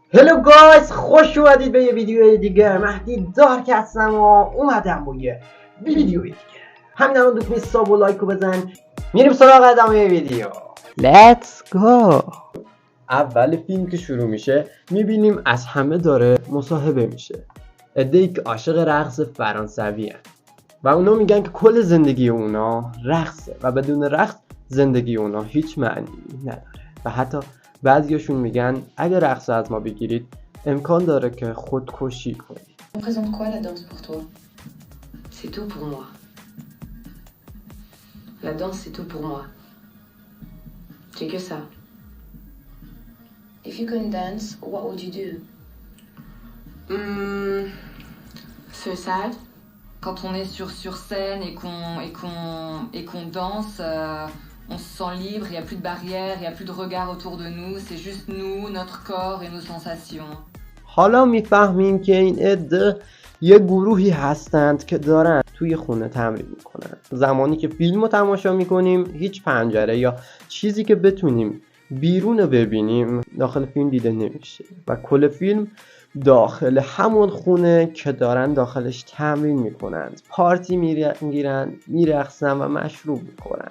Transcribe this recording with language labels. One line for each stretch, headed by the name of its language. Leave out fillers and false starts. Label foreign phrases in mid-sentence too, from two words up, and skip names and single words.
English: hello guys,
Persian: خوش اومدید به یه ویدیو دیگه. مهدی دارک هستم و اومدم با یه ویدیو دیگه. همین الان دوست ساب و لایکو بزن. میریم سراغ ادامه ویدیو.
English: Let's go.
Persian: اول فیلم که شروع میشه میبینیم از همه داره مصاحبه میشه. عده‌ای که عاشق رقص فرانسوی هست و اونا میگن که کل زندگی اونا رقصه و بدون رقص زندگی اونا هیچ معنی نداره و حتی بعضیاشون میگن اگه رقص از ما بگیرید امکان داره که خودکشی کنید.
French: On présente quoi la danse pour toi? C'est tout pour moi. La danse c'est tout pour moi. C'est que ça.
English: If you can dance, what would you do? Suicide.
French: Quand on est sur scène et qu'on danse, on se sent libre, il n'y a plus de barrières, il n'y a plus de regard autour de nous, c'est juste nous, notre corps et nos sensations.
Persian: حالا میفهمیم که این عده یه گروهی هستند که دارن توی خونه تمرین میکنن. زمانی که فیلم رو تماشا میکنیم هیچ پنجره یا چیزی که بتونیم بیرون رو ببینیم داخل فیلم دیده نمیشه و کل فیلم داخل همون خونه که دارن داخلش تمرین میکنند، پارتی میگیرن، میرقصن و مشروب میخورن.